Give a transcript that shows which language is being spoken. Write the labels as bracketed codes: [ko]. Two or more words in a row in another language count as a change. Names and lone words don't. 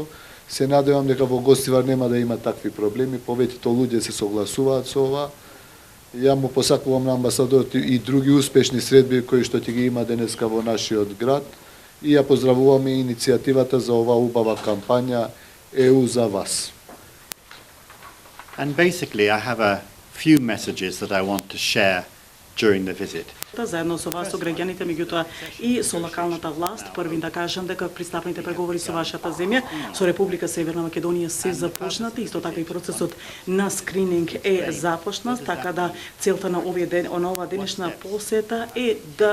[mk] Се надевам дека во Гостивар нема да има такви проблеми, повеќето луѓе се согласуваат со ова. Ја му посакувам на амбасадорот и други успешни средби кои што ќе ги има денеска во нашиот град и ја поздравуваме иницијативата за оваа убава кампања ЕУ за вас. [en] And basically I have a few messages that I want to share during the visit. [mk] Заедно со вас, со граѓаните, меѓутоа и со локалната власт, први да кажам дека пристапните преговори со вашата земја, со Република Северна Македонија се започнати, исто така и процесот на скрининг е започнат, така да целта на ова денешна посета е да